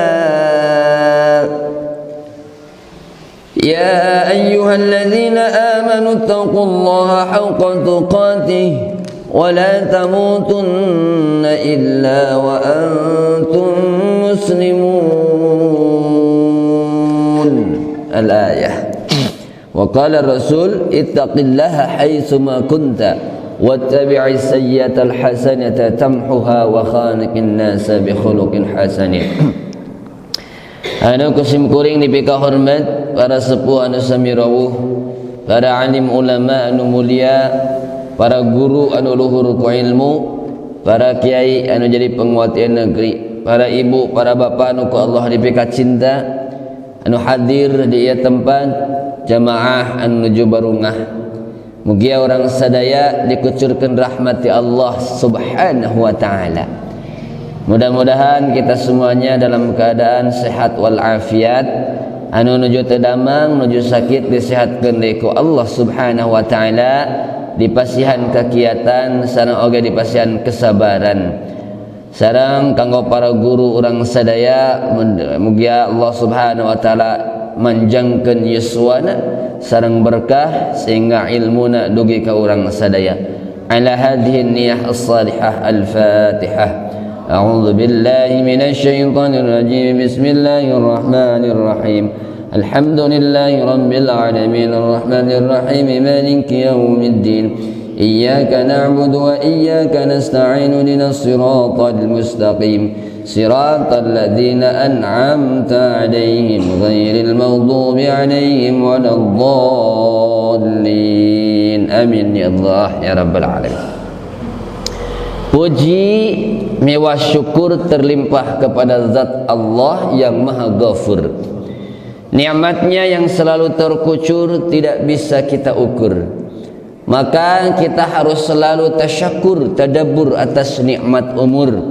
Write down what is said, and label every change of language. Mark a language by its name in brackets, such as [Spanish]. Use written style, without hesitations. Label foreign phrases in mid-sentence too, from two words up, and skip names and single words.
[Arabic] يا أيها الذين آمنوا اتقوا الله حق تقاته ولا تموتن إلا وأنتم مسلمون. الآية. وقال الرسول: اتق الله حيثما كنت واتبع السيئة الحسنة تمحها وخالق الناس بخلق حسن. [Sundanese] Anu kusim kuring dipika hormat para sepuh anu sami rawuh, para alim ulama anu mulia, para guru anu luhur ku ilmu, para kiai anu jadi penguat negeri, para ibu, para bapa anu ku Allah dipika cinta, anu hadir di ieu tempat, jamaah anu nuju barungah. Mugia orang sadaya dikucurkeun rahmati Allah [Arabic] سبحانه وتعالى. [Indonesian] Mudah-mudahan kita semuanya dalam keadaan sehat wal afiat, [Sundanese] anu nuju teu damang, nuju sakit disehatkeun deui ku Allah [Arabic] سبحانه وتعالى, [Sundanese] dipasihan kegiatan sareng oge dipasihan kesabaran. Sareng kanggo para guru urang sadaya, mugia Allah [Arabic] سبحانه وتعالى [Sundanese] manjangkeun yuswana sareng berkah sehingga ilmuna dugi ka urang sadaya. [Arabic] على هذه النية الصالحة الفاتحة. أعوذ بالله من الشيطان الرجيم بسم الله الرحمن الرحيم الحمد لله رب العالمين الرحمن الرحيم مالك يوم الدين إياك نعبد وإياك نستعين اهدنا الصراط المستقيم صراط الذين أنعمت عليهم غير المغضوب عليهم ولا الضالين آمين يا الله يا رب العالمين. [Indonesian] Puji mewah syukur terlimpah kepada zat Allah yang maha ghafur. Nikmatnya yang selalu terkucur tidak bisa kita ukur. Maka kita harus selalu tasyakur, tadabbur atas nikmat umur.